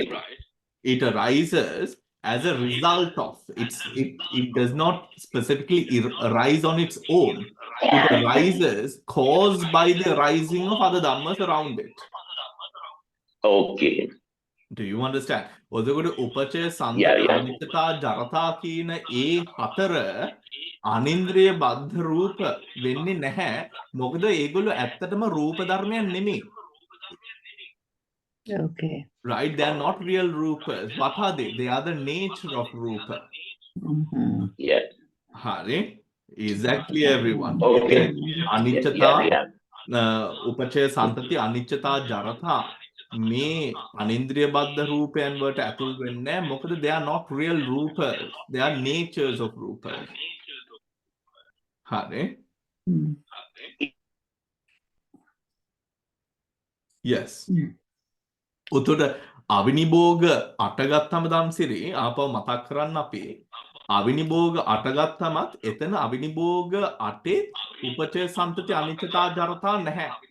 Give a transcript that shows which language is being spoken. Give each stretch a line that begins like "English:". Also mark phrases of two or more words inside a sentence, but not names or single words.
English: It arises as a result of it does not specifically arise on its own. It arises caused by the rising of other dhammas around it. Okay. Do you understand?
Sinhala: ඔතකොට උපචය සන්තති අනිත්‍යතා ජරතා කියන ඒ හතර අනින්ද්‍රිය බද්ධ රූප වෙන්නේ නැහැ. මොකද ඒගොල්ලෝ ඇත්තටම රූප ධර්මයන් නෙමෙයි.
English: Okay. Right? They are not real rupas. What are they? They are the nature of rupa. Yeah. Hari? Exactly, everyone. Okay.
Pali: Anichata,
English: Yeah.
Pali: upachaya santati, anichata, jarata.
Sinhala: මේ අනින්ද්‍රිය බද්ධ රූපයන් වලට ඇතුල් වෙන්නේ නැහැ.
English: මොකද they are not real rupas. They are natures of rupas.
Sinhala: හරි? Yes. උතොට අවිනිභෝග අටගත්තම දම්සිරි ආපහු මතක් කරන්න අපි අවිනිභෝග අටගත්තමත් එතන අවිනිභෝග අටේ උපචය සම්තති අනිත්‍යතා ජරතා නැහැ.